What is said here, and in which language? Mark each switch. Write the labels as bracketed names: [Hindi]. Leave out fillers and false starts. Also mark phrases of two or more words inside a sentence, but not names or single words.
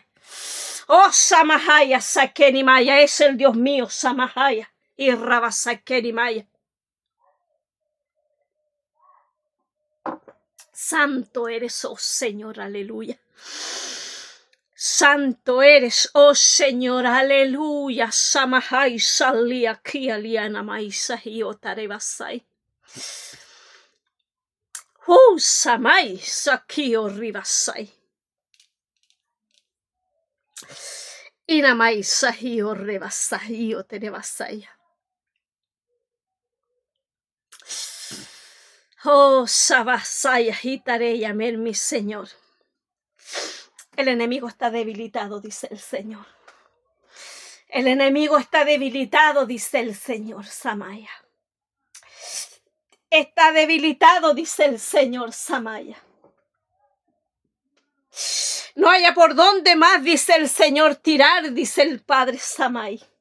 [Spanish] Oh Samahaya, Sakenimaya, es el Dios mío, Samahaya y Rabasakenimaya. Santo eres, oh Señor, aleluya. Santo eres, oh Señor, aleluya. Samahai salia kialiana maisa hiotarebasai. Samai sakio ribasai. Inamai sahio rebasai oterebasai. Oh, Sabasaya, Hitareya, amén, mi Señor. El enemigo está debilitado, dice el Señor. El enemigo está debilitado, dice el Señor, Samaya. Está debilitado, dice el Señor, Samaya. No haya por dónde más, dice el Señor, tirar, dice el Padre Samay.